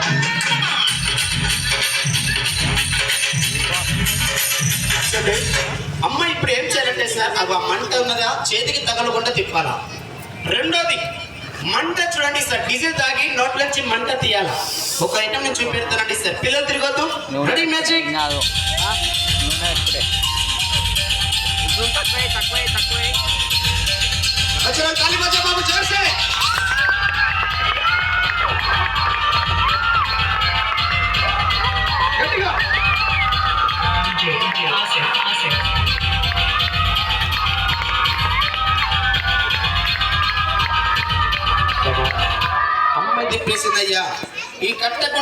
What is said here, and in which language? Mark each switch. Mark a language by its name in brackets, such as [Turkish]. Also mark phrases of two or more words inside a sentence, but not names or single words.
[Telugu] అమ్మాయి ఇప్పుడు ఏం చేయాలంటే సార్ అది ఆ మంట ఉన్నదా చేతికి తగలకుండా తిప్పాలా రెండోది మంట చూడండి సార్ డీజిల్ తాగి నోట్లోంచి మంట తీయాలా ఒక ఐటమ్ నేను చూపెడతానండి సార్ పిల్లలు తిరగొద్దు [English] ready magic [Telugu] తక్కువే [Hindi] अच्छा ताली बजा बाबू जोर से [Telugu] गट्टिगा అమ్మాయి తిప్పేసిందయ్యా ఈ కట్టకున్న